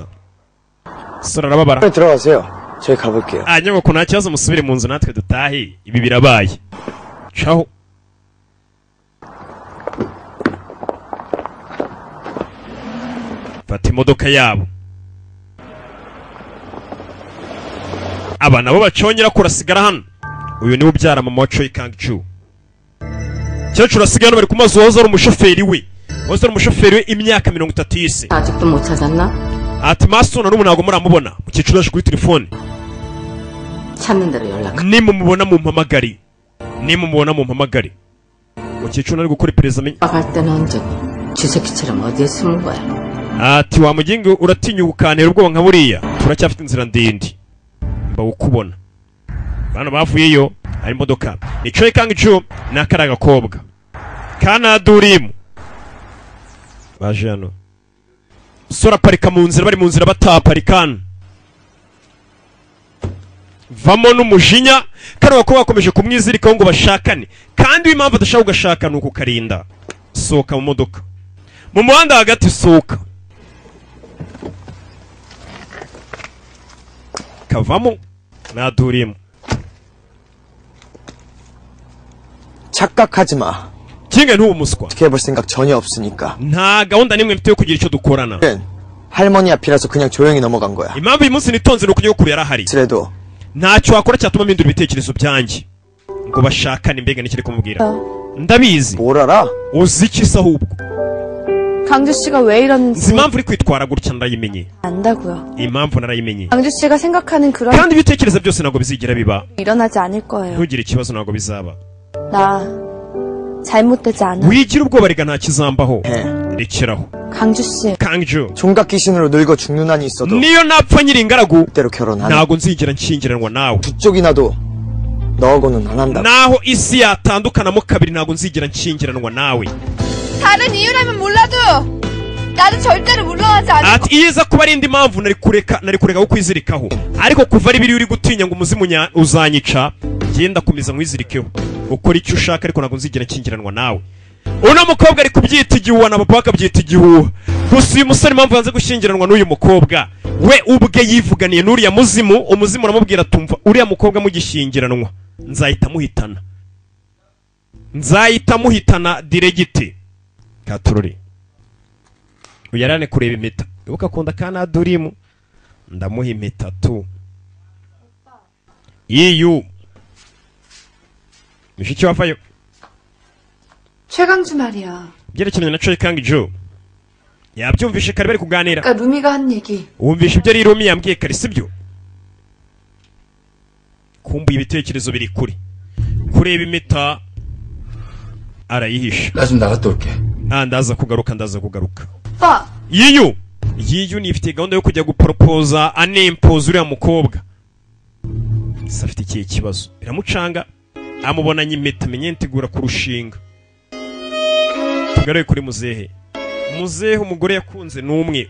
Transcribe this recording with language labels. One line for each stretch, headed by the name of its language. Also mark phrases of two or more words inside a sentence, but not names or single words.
Kinyarwanda: sora arababara.
Korean: 들어가세요. 저희 가볼게요.
Kinyarwanda: nyoko nta kibazo musubire mu nzu natwe dutahe ibi birabaye. caho. fata imodoka yabo. aba nabo bacongera kurasigara hano. uyu niwe ubyara mama wa Choi Kang-ju. cyecuru asigaye hano bari ku mazu wahoze ari umushoferi we. wahoze ari umushoferi we imyaka 30 yise.
Korean: 아직도 못 찾았나?
Kinyarwanda: ati masona n'ubu ntabwo muramubona. mukecuru yaje kuri telefone.
Korean: 찾는 대로 연락.
Kinyarwanda: nimumubona mumpamagare. nimumubona mumpamagare. mukecuru ari gukora iperereza.
Korean: 갈 때는 언제고 쥐새끼처럼 어디에 숨은 거야?
Kinyarwanda: ati wa mugingo uratinyuka ukantera ubwoba nka buriya. turacyafite inzira ndende mbawukubona. bano bavuyeyo hari imodoka. ni Choi Kang-ju n'akari agakobwa kana Durimu baje hano. sora aparika mu nzira. bari mu nzira bataparikana. vamo n'umujinya. kano gakobwa bakomeje kumwizirikaho ngo bashakane. kandi w'impamvu adashaka kugashaka ni ukukarinda. sohoka mu modoka. mu muhanda hagati sohoka. kavamo na Durimu.
Korean: 착각하지 마.
Kinyarwanda: kinga ntubu muswa.
Korean: 어떻게 해볼 생각 전혀 없으니까.
Kinyarwanda: nta gahunda nimwe mfite yo kugira icyo dukorana.
Korean: 할머니 앞이라서 그냥 조용히 넘어간 거야.
Kinyarwanda: impamvu uyu munsi nitonze ni ukunyokuru yarahari.
Korean: 그래도
Kinyarwanda: ntacyo wakora cyatuma mpindura ibitekerezo byanjye ngo bashakane. mbega nikiri kumubwira. ndabizi.
Korean: 뭘 알아?
Kinyarwanda: uzi iki se ahubwo?
Korean: 강주 씨가 왜
Kinyarwanda: nzi
Korean: 이러는지
Kinyarwanda: impamvu uri kwitwara gutya ndayimenye.
Korean: 안다고요.
Kinyarwanda: impamvu narayimenye.
Korean: 강주 씨가 생각하는 그런
Kinyarwanda: kandi ibitekerezo byose ntabwo bizigera biba.
Korean: 일어나지 않을 거예요.
Kinyarwanda: ntugire ikibazo ntabwo bizaba.
Korean: 나 잘못되지 않아.
Kinyarwanda: wigira ubwoba rega nta kizambaho.
Korean: 해.
Kinyarwanda: rekeraho.
Korean: 강주 씨, Kang-ju. 총각 귀신으로 늙어 죽는 한이 있어도
Kinyarwanda: niyo napfa nyiri ingaragu
Korean: 그대로 결혼 안 해.
Kinyarwanda: ntabwo nzigera nshyingiranwa nawe.
Korean: 북쪽이 나도 너하고는 안 한다.
Kinyarwanda: naho isi yatandukanamo kabiri ntabwo nzigera nshyingiranwa nawe.
Korean: 다른 이유라면 몰라도 나는 절대로 물러나지 않을
Kinyarwanda: ati iyo iza kuba ari indi mpamvu nari kureka kukwizirikaho. ariko kuva ari biri uri gutinya ngo umuzimu uzanyica genda komeza nkwizirikeho. ukora icyo ushaka ariko ntabwo nzigera nshyingiranwa nawe. uno mukobwa ari kubyita igihuha na papa bakabyita igihuha. gusa uyu musore impamvu yanze gushyingiranwa n'uyu mukobwa we ubwe yivuganiye n'uriya muzimu. umuzimu uramubwira tumva uriya mukobwa mugishyingiranwa nzahita muhitana diregiti. katururi uyarane kureba impeta. ibuka akunda kana Durimu. ndamuha impeta tu. iyu mishiki wavayo.
Korean: 최강주 말이야.
Kinyarwanda: byerekeranye na Choi Kang-ju yabyumvishe kare bari kuganira.
Korean: 아까 루미가 한 얘기.
Kinyarwanda: wumvishe ibyo Rumi yambwiye kare sibyo? kumbuye ibitekerezo biri kuri kureba impeta arayihisha.
Korean: 나 좀 나갔다 올게.
Kinyarwanda: ndaza kugaruka.
Korean: 오빠,
Kinyarwanda: yiyu nifite gahunda yo kujya guporopoza anempoza uriya mukobwa. se afite ikihe kibazo biramucanga. amubonanye impeta menye ntegura kurushinga. tugaruye kuri muzehe. umugore yakunze n'umwe.